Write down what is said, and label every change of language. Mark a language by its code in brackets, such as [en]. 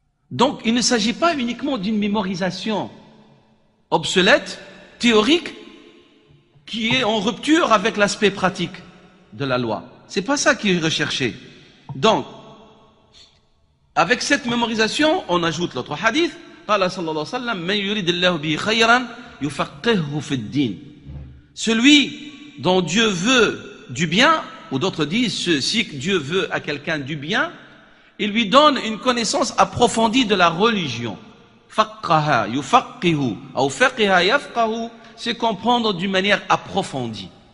[fr] Donc, il ne s'agit pas uniquement d'une mémorisation obsolète, théorique, qui est en rupture avec l'aspect pratique de la loi. C'est pas ça qui est recherché. Donc, avec cette mémorisation, on ajoute l'autre hadith. [ar] قال صلى الله عليه وسلم من يريد الله به خيرا يفقهه في الدين. [fr] Celui dont Dieu veut du bien, ou d'autres disent, si Dieu veut à quelqu'un du bien, il lui donne une connaissance approfondie de la religion. [ar] فقه يفقه أو فقه يفقه, [fr] c'est comprendre d'une manière approfondie.